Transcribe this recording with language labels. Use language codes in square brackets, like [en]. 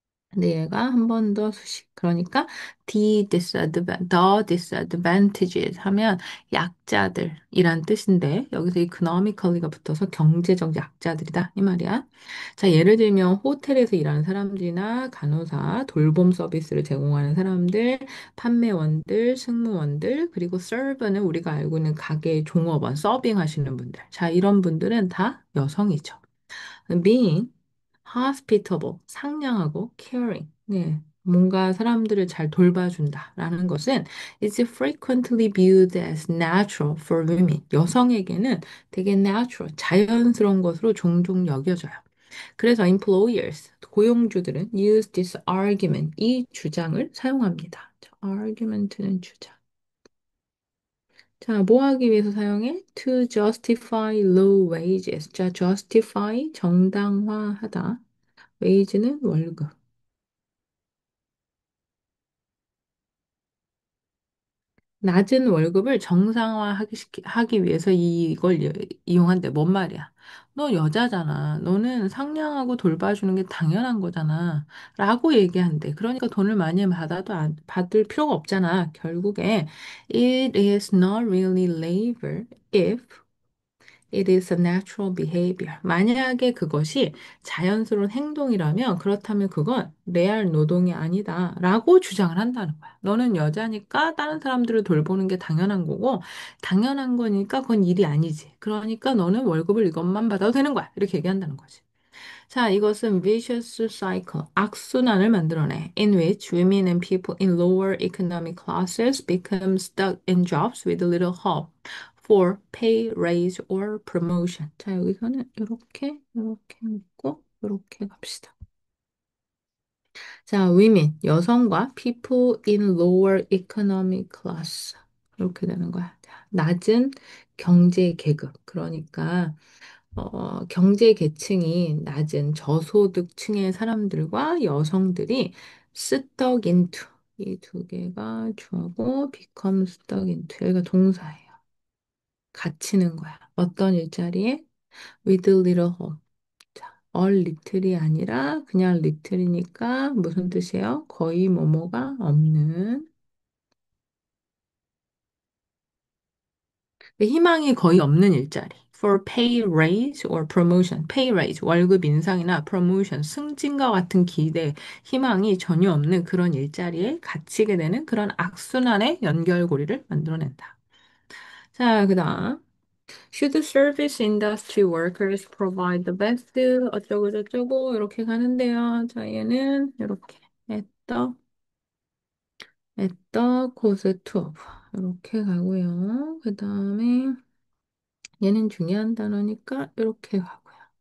[ko] 근데 얘가 한 번 더 수식. 그러니까 [en] the disadvantages [ko] 하면 약자들이란 뜻인데 여기서 economically가 붙어서 경제적 약자들이다 이 말이야. 자, 예를 들면 호텔에서 일하는 사람들이나 간호사, 돌봄 서비스를 제공하는 사람들, 판매원들, 승무원들, 그리고 serve는 우리가 알고 있는 가게 종업원, 서빙 하시는 분들. 자, 이런 분들은 다 여성이죠. [en] being hospitable, [ko] 상냥하고 [en] caring. [ko] 네. 뭔가 사람들을 잘 돌봐준다라는 것은 [en] is frequently viewed as natural for women. [ko] 여성에게는 되게 natural, 자연스러운 것으로 종종 여겨져요. 그래서 employers, 고용주들은 [en] use this argument, [ko] 이 주장을 사용합니다. 자, argument는 주장. 자, 뭐 하기 위해서 사용해? [en] To justify low wages. 자, justify, [ko] 정당화하다. wage는 월급. 낮은 월급을 하기 위해서 이걸 이용한대. 뭔 말이야? 너 여자잖아. 너는 상냥하고 돌봐주는 게 당연한 거잖아. 라고 얘기한대. 그러니까 돈을 많이 받을 필요가 없잖아. 결국에 [en] it is not really labor if it is a natural behavior. [ko] 만약에 그것이 자연스러운 행동이라면 그렇다면 그건 레알 노동이 아니다. 라고 주장을 한다는 거야. 너는 여자니까 다른 사람들을 돌보는 게 당연한 거고, 당연한 거니까 그건 일이 아니지. 그러니까 너는 월급을 이것만 받아도 되는 거야. 이렇게 얘기한다는 거지. 자, 이것은 vicious cycle, 악순환을 만들어내. [en] In which women and people in lower economic classes become stuck in jobs with little hope for pay raise or promotion. [ko] 자, 여기서는 이렇게 묶고 이렇게 갑시다. [en] 자, women, [ko] 여성과 [en] people in lower economic class. [ko] 이렇게 되는 거야. 자, 낮은 경제 계급. 그러니까 경제 계층이 낮은 저소득층의 사람들과 여성들이 stuck into 이 두 개가 주어고 [en] become stuck into [ko] 여기가 동사예요. 갇히는 거야. 어떤 일자리에? [en] with little hope. [ko] 자, all little이 아니라 그냥 little이니까 무슨 뜻이에요? 거의 뭐뭐가 없는 희망이 거의 없는 일자리. [en] For pay raise or promotion. pay raise, [ko] 월급 인상이나 promotion, 승진과 같은 기대, 희망이 전혀 없는 그런 일자리에 갇히게 되는 그런 악순환의 연결고리를 만들어낸다. 자, 그다음. [en] Should service industry workers provide the best? [ko] 어쩌고 저쩌고 이렇게 가는데요. 자, 얘는 이렇게 했다. [en] at the cost of. [ko] 이렇게 가고요. 그 다음에 얘는 중요한 단어니까 이렇게 가고요.